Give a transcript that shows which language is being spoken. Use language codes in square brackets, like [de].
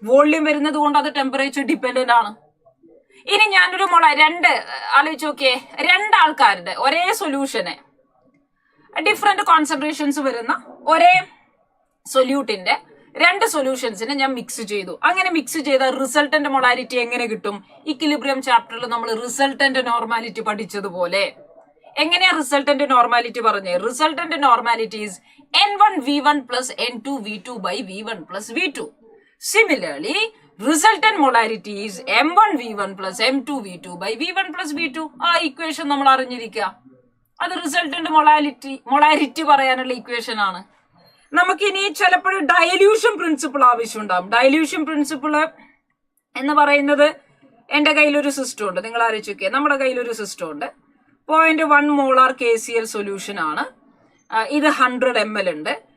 [ml] Volume വരുന്നത് കൊണ്ട് അത് ടെമ്പറേച്ചർ ഡിപെൻഡന്റ് ആണ്. ഇനി ഞാനൊരു ആലോചിച്ച് നോക്കിയേ, 2 ആൾക്കാരുടെ ഒരേ സൊല്യൂഷന് ഡിഫറെന്റ് കോൺസെൻട്രേഷൻസ് വരുന്ന ഒരേ സൊല്യൂട്ടിന്റെ 2 സൊല്യൂഷൻസിനെ ഞാൻ മിക്സ് ചെയ്തു. അങ്ങനെ മിക്സ് ചെയ്ത റിസൾട്ടന്റ് മൊളാരിറ്റി എങ്ങനെ കിട്ടും? ഇക്വിലിബ്രിയം ചാപ്റ്ററിൽ നമ്മൾ റിസൾട്ടന്റ് നോർമാലിറ്റി പഠിച്ചതുപോലെ. എങ്ങനെയാ റിസൾട്ടന്റ് നോർമാലിറ്റി പറഞ്ഞേ? [en] Resultant normality is N1V1 plus N2V2 by V1 plus V2. Similarly, resultant molarity is M1V1 plus M2V2 by V1 plus V2. [ml] ആ ഇക്വേഷൻ നമ്മൾ അറിഞ്ഞിരിക്കുക. അത് റിസൾട്ടന്റ് മൊളാരിറ്റി പറയാനുള്ള ഇക്വേഷൻ ആണ്. നമുക്കിനി ചിലപ്പോൾ ഡയല്യൂഷൻ പ്രിൻസിപ്പിൾ ആവശ്യമുണ്ടാകും. ഡയല്യൂഷൻ പ്രിൻസിപ്പിൾ എന്ന് പറയുന്നത്, എന്റെ കയ്യിലൊരു സിസ്റ്റം ഉണ്ട്, നിങ്ങൾ ആലോചിക്കുക, നമ്മുടെ കയ്യിലൊരു സിസ്റ്റം ഉണ്ട്. 0.1 മോളാർ KCl സൊല്യൂഷൻ ആണ്. ഇത് 100 ml ഉണ്ട്.